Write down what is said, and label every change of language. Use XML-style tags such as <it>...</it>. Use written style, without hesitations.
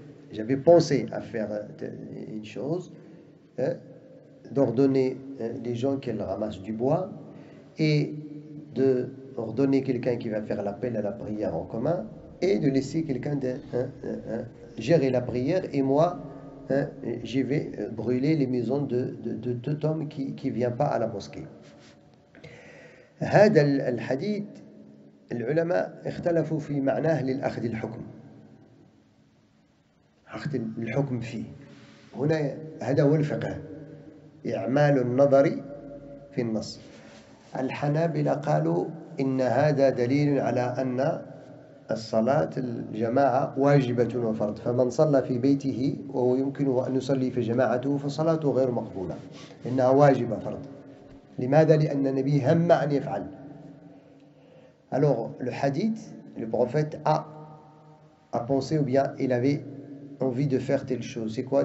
<fr>J'avais pensé à faire une chose, d'ordonner les gens qu'elles ramassent du bois et d'ordonner quelqu'un qui va faire l'appel à la prière en commun et de laisser quelqu'un gérer la prière et moi je vais brûler les maisons de tout homme qui ne vient pas à la mosquée.</fr> <ar>هذا الحديث العلماء اختلفوا في معناه للأخذ الحكم. أخذ الحكم فيه هنا هذا هو الفقه إعمال النظر في النص. الحنابلة قالوا إن هذا دليل على أن الصلاة الجماعة واجبة وفرض فمن صلى في بيته وهو يمكنه أن يصلي في جماعته فصلاته غير مقبولة إنها واجبة فرض. لماذا؟ لأن النبي هم أن يفعل.</ar> <fr>Alors le hadith, le prophète a pensé ou bien il avait envie de faire telle chose. C'est quoi?</fr>